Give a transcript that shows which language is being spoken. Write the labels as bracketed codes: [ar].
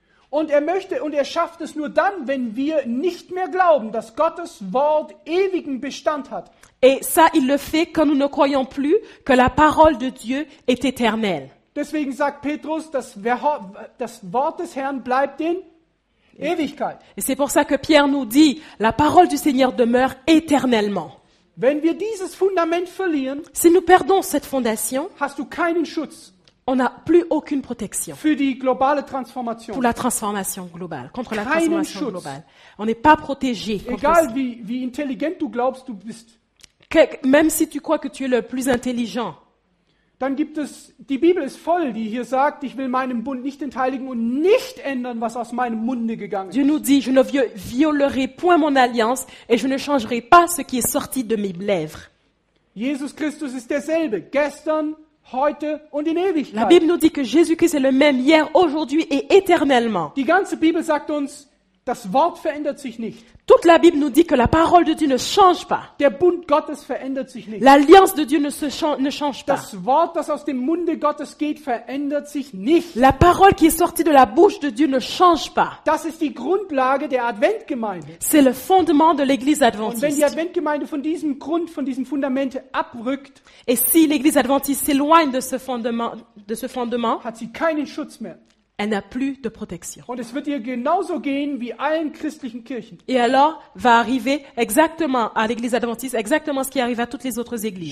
[de] Und er schafft es nur dann, wenn wir nicht mehr glauben, dass Gottes Wort ewigen Bestand hat. [fr] Et ça, il le fait quand nous ne croyons plus que la parole de Dieu est éternelle. [de] Deswegen sagt Petrus, das Wort des Herrn bleibt in Ewigkeit. [fr] Et c'est pour ça que Pierre nous dit, la parole du Seigneur demeure éternellement. [de] Wenn wir dieses Fundament verlieren, [fr] Si nous perdons cette fondation, [de] hast du keinen Schutz [fr] on n'a plus aucune protection [de] für die globale Transformation. [fr] pour la transformation globale, contre la [de] Keinen [fr] transformation [de] Schutz. [fr] globale. On n'est pas protégé contre [de] Egal [fr] ça. [de] wie intelligent du glaubst, du bist. [fr] Même si tu crois que tu es le plus intelligent, [de] Dann gibt es, die Bibel ist voll, die hier sagt, ich will meinen Bund nicht entheiligen und nicht ändern, was aus meinem Munde gegangen ist. [fr] Dieu nous dit, je ne violerai point mon alliance et je ne changerai pas ce qui est sorti de mes lèvres. [de] Jesus Christus ist derselbe, gestern, heute und in [fr] La [de] Ewigkeit. [fr] Bible nous dit que Jésus-Christ est le même hier, aujourd'hui et éternellement. [de] Die ganze Bibel sagt uns, Das Wort verändert sich nicht. [fr] Toute la Bible nous dit que la parole de Dieu ne change pas. [de] Der Bund Gottes verändert sich nicht. [fr] L'alliance de Dieu ne change pas. [de] Das Wort, das aus dem Munde Gottes geht, verändert sich nicht. [fr] La parole qui est sortie de la bouche de Dieu ne change pas. [de] Das ist die Grundlage der Adventgemeinde. [fr] C'est le fondement de l'Église [de] Und wenn die [fr] adventiste. [de] Adventgemeinde von diesem Fundament abrückt, [fr] Et si l'Église adventiste s'éloigne de ce fondement, [de] hat sie keinen Schutz mehr. [fr] elle n'a plus de protection. [de] Und es wird ihr genauso gehen wie allen christlichen Kirchen. [fr] Et alors va arriver exactement à l'Église adventiste, exactement ce qui arrive à toutes les autres églises.